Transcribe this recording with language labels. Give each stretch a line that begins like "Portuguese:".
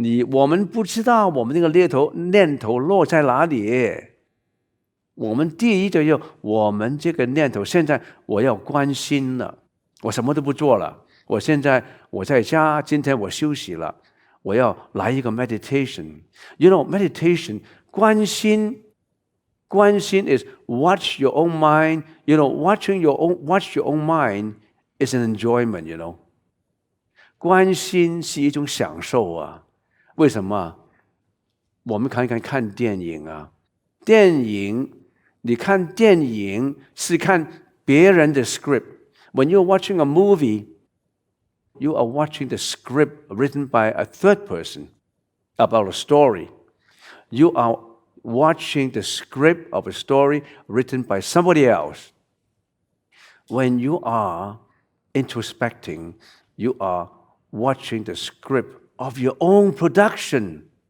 Chinese: 我们不知道我们那个念头落在哪里。我们第一就要我们这个念头，现在我要关心了，我什么都不做了，我现在我在家，今天我休息了。我要来一个 meditation.
English: Meditation, 关心 is watch your own mind. Watch your own mind is an enjoyment.
Chinese: 关心是一种享受啊。为什么？我们看电影啊。电影，你看电影是看别人的 script.
English: When you're watching a movie, you are watching the script written by a third person about a story. You are watching the script of a story written by somebody else. When you are introspecting, you are watching the script of your own production.